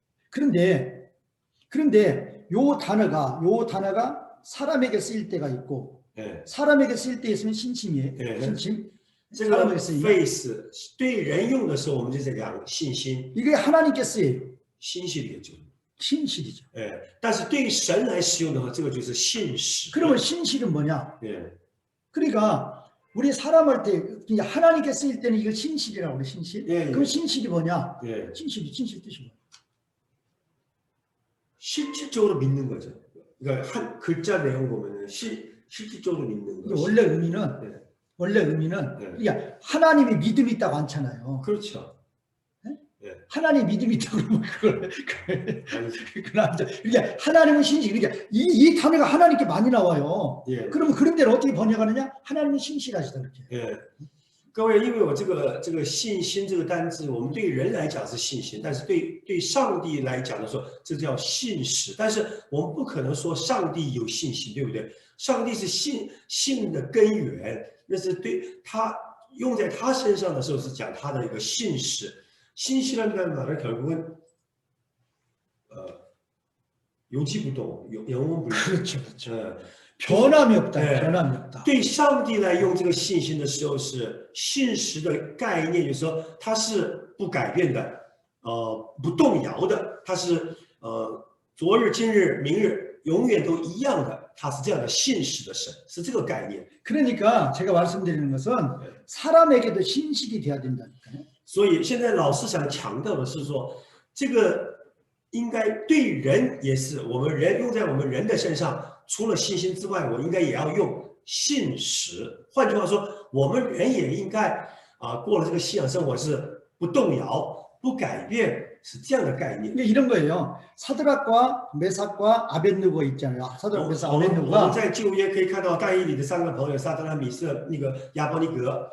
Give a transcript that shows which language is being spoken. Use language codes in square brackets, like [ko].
[ko] 그런데 요 단어가 사람에게 쓰일 때가 있고 네. 사람에게 쓰일 때 있으면 신심이에요. 네. 신심. [zh] 这个 faith 对人用的时候，我们就在讲信心， [ko] 이게 하나님께 쓰여요. 신실이겠죠. 신실이죠. [zh] 哎，但是对于神来使用的话，这个就是信实。 [ko] 그러면 신실은 뭐냐? 예. 그러니까 우리 사람할 때 그냥 하나님께 쓰일 때는 이걸 신실이라고 그래. 신실. 예, 예. 그럼 신실이 뭐냐? 예. 신실 뜻이 뭐야? 실질적으로 믿는 거죠. 그러니까 한 글자 내용 보면은 실질적으로 믿는 이게 거. 원래 의미는 네. 그러니까 하나님이 믿음이 있다고 않잖아요. 그렇죠. 하나님 믿음이 있다고 그러면 그걸 아니, 안 돼. 그러니까 하나님은 신실. 그러니까 이 단어가 하나님께 많이 나와요. 예. 그러면 그런 데를 어떻게 번역하느냐? 하나님은 신실하시다 그렇게. [zh] 哎，各位，因为我这个信心这个单字，我们对人来讲是信心，但是对上帝来讲的时候，这叫信实。但是我们不可能说上帝有信心，对不对？上帝是信的根源，那是对他用在他身上的时候是讲他的一个信实。 [ko] 신실한다는 말은 결국은 요지부동, 영원불명. 그렇죠. 변함이 없다. 네. 변함이 없다. [zh] 对上帝来用这个信心的时候，是信实的概念，就是说它是不改变的，不动摇的，它是昨日、今日、明日永远都一样的，它是这样的信实的神，是这个概念。 [ko] 그러니까 제가 말씀드리는 것은 사람에게도 신실이 돼야 된다니까요. [zh] 所以现在老师想强调的是说，这个应该对人也是，我们人用在我们人的身上，除了信心之外，我应该也要用信实。换句话说，我们人也应该过了这个信仰生活是不动摇、不改变，是这样的概念。 [ko] 이게 이런 거예요. 사드락과 메삭과 아벳느고 있잖아요. 사드락, 메삭, [zh] 我们 [ko] 아벳느고가 [zh] 在旧约可以看到但以理的三个朋友撒德拉、米色、那个亚伯尼格，